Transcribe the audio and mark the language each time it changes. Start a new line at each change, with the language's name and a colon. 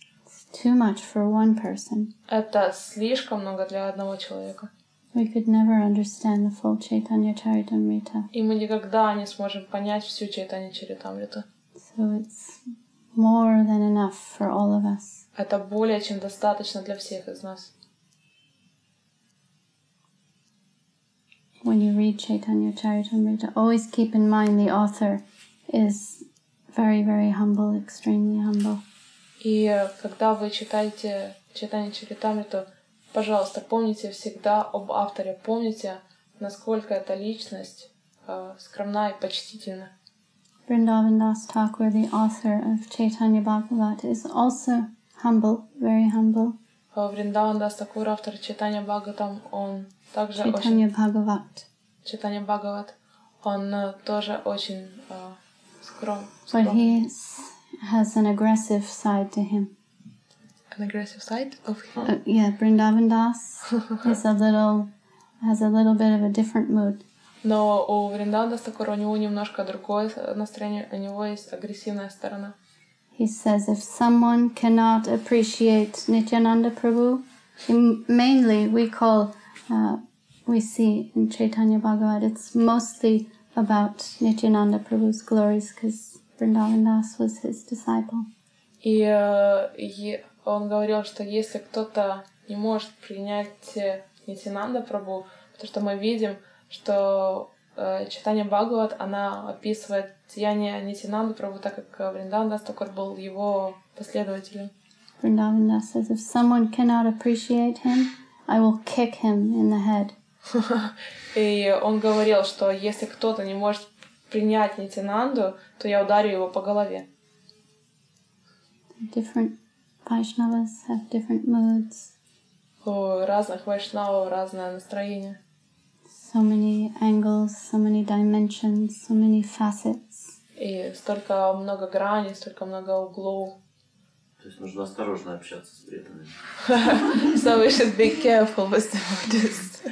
English: It's too much for one person.
Russian: Это слишком много для одного человека.
English: We could never understand the full Chaitanya Charitamrita.
Russian: И мы никогда не сможем понять всю Чайтанья Чаритамриту.
English: So it's more than enough for all of us.
Russian: Это более чем достаточно для всех из нас.
English: When you read Chaitanya Charitamrita, always keep in mind the author is very, very humble, extremely humble.
Russian: И когда вы читаете Чайтанья Чаритамриту, пожалуйста, помните всегда об авторе, помните, насколько эта личность скромна и почтительна.
English: Vrindavan Das Thakur, the author of Chaitanya Bhagavat, is also humble, very humble.
Russian: Вриндаван Дас Такур, автор Чайтанья Бхагаватам, он также
English: Chaitanya Bhagavat.
Russian: Чайтанья Бхагават, он тоже очень скромный.
English: But he has an aggressive side to him. An aggressive side of him? Yeah, Vrindavan Das has a little bit of a different mood.
Russian: Но у Вриндавана Дас Такура у него немножко другое настроение, у него есть агрессивная сторона.
English: he says if someone cannot appreciate Nityananda Prabhu, mainly we see in Chaitanya Bhagavat, it's mostly about Nityananda Prabhu's glories because Vrindavan Das was his disciple.
Russian: И он говорил, что если кто-то не может принять Нитянанда Прабху, потому что мы видим, что Чайтанья Бхагават, она описывает деяния Нитянанда Прабху, так как Вриндаван Дас Такур был его последователем.
English: Vrindavan Das says, if someone cannot appreciate him, I will kick him in the head.
Russian: И он говорил, что если кто-то не может принять Нитянанду, то я ударю его по голове.
English: Different Vaishnavas have different moods.
Russian: У разных вайшнавов разное настроение.
English: So many angles, so many dimensions, so many facets.
Russian: И столько много граней, столько много углов. То есть нужно осторожно общаться с преданными.
English: So we should be careful with the Buddhists.